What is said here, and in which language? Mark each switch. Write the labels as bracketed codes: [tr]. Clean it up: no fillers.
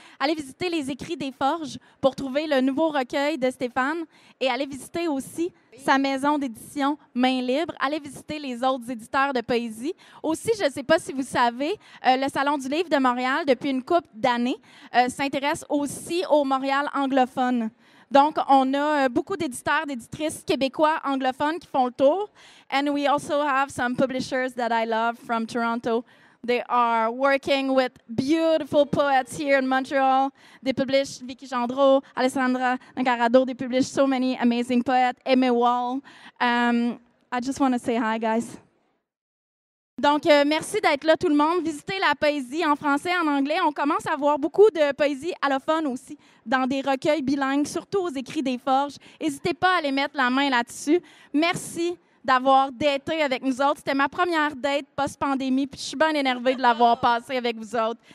[fr] Allez visiter les écrits des Forges pour trouver le nouveau recueil de Stéphane et allez visiter aussi sa maison d'édition Main Libre. Allez visiter les autres éditeurs de poésie. Aussi, je ne sais pas si vous savez, le Salon du Livre de Montréal, depuis une couple d'années, s'intéresse aussi au Montréal anglophone. Donc, on a beaucoup d'éditeurs, d'éditrices québécois anglophones qui font le tour. [en] And we also have some publishers that I love from Toronto. They are working with beautiful poets here in Montreal. They publish Vicky Gendreau, Alessandra Nagarado. They publish so many amazing poets. Aimé Wall. I just want to say hi, guys. [fr] Donc, merci d'être là, tout le monde. Visitez la poésie en français, en anglais. On commence à voir beaucoup de poésie allophone aussi dans des recueils bilingues, surtout aux écrits des Forges. N'hésitez pas à aller mettre la main là-dessus. Merci d'avoir daté avec nous autres. C'était ma première date post-pandémie, puis je suis bien énervée de l'avoir passée avec vous autres.